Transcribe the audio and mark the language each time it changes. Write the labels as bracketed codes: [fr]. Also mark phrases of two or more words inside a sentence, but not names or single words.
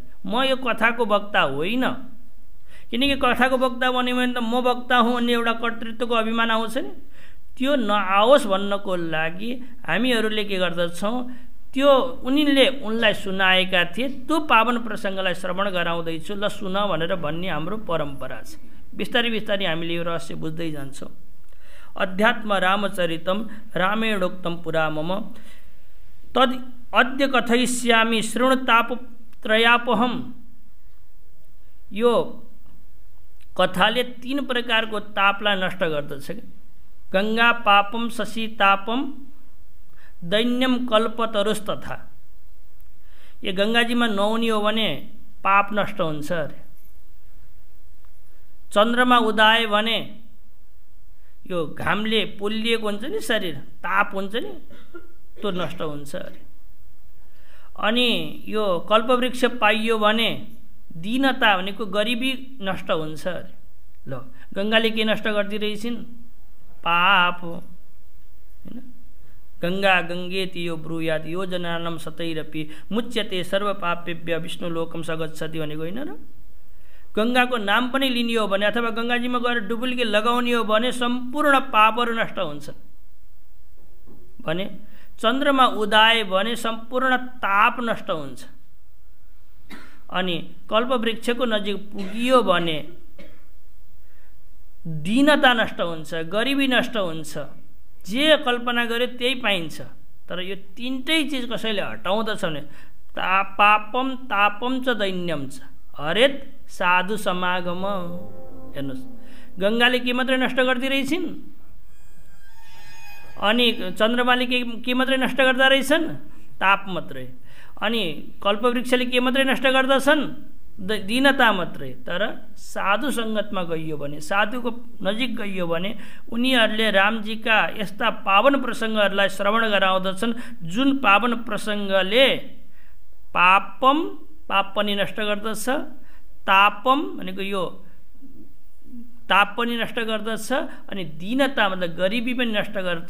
[ne] म यो कथाको वक्ता होइन, किनकि कथाको वक्ता भन्यो भने त म वक्ता हुँ भन्ने एउटा कर्तृत्वको अभिमान आउँछ नि, त्यो नआओस् भन्नको लागि हामीहरूले के गर्दछौँ, त्यो उनीले उनलाई सुनाएका थिए त्यो पावन प्रसङ्गलाई श्रवण गराउँदैछु, ल सुन भनेर भन्ने हाम्रो परम्परा छ। बिस्तारै बिस्तारै हामीले यो रहस्य बुझ्दै जान्छौँ। [sa] अध्यात्म रामचरितम रामेणोक्तम पुरा मम तद् अद्य कथयिष्यामि शृणुतापत्रयापहम्। [ne] यो कथाले 3 प्रकारको तापलाई नष्ट गर्दछ। [sa] गङ्गा पापम शशी तापम दैन्यम कल्पतरुस्तथा। [ne] यो गङ्गाजीमा नुहाउने हो भने पाप नष्ट हुन्छ अरे। चन्द्रमा उदाए भने यो घामले पोलिएको हुन्छ नि शरीर, ताप हुन्छ नि, त्यो नष्ट हुन्छ अरे। अनि यो कल्पवृक्ष पाइयो भने दीनता भनेको गरिबी नष्ट हुन्छ अरे। ल गङ्गाले के नष्ट गरिदिरहेछिन्? पाप हो हैन। [sa] गङ्गा गङ्गेति यो ब्रूयात् यो जनानां सतैरपि मुच्यते सर्व पापेभ्य विष्णुलोकं सगच्छति [ne] भनेको होइन र। गङ्गाको नाम पनि लिने हो भने अथवा गङ्गाजीमा गएर डुबुल्की लगाउने हो भने सम्पूर्ण पापहरू नष्ट हुन्छन् भने, चन्द्रमा उदाए भने सम्पूर्ण ताप नष्ट हुन्छ। अनि कल्पवृक्षको नजिक पुगियो भने दीनता नष्ट हुन्छ, गरिबी नष्ट हुन्छ, जे कल्पना गर्यो त्यही पाइन्छ। तर यो 3टै चिज कसैले हटाउँदछ भने [sa] पापम तापम च दैन्यम च हरेत साधु समागम। [ne] हेर्नुहोस्, गङ्गाले के मात्रै नष्ट गरिदिरहेछिन्, अनि चन्द्रमाले के मात्रै नष्ट गर्दा रहेछन्? ताप मात्रै। अनि कल्पवृक्षले के मात्रै नष्ट गर्दछन्? दीनता मात्रै। तर साधु सङ्गतमा गइयो भने, साधुको नजिक गइयो भने उनीहरूले रामजीका यस्ता पावन प्रसङ्गहरूलाई श्रवण गराउँदछन्, जुन पावन प्रसङ्गले पापम, पाप पनि नष्ट गर्दछ, तापम भनेको यो ताप पनि नष्ट गर्दछ, अनि दीनता मतलब गरिबी पनि नष्ट गर्छ।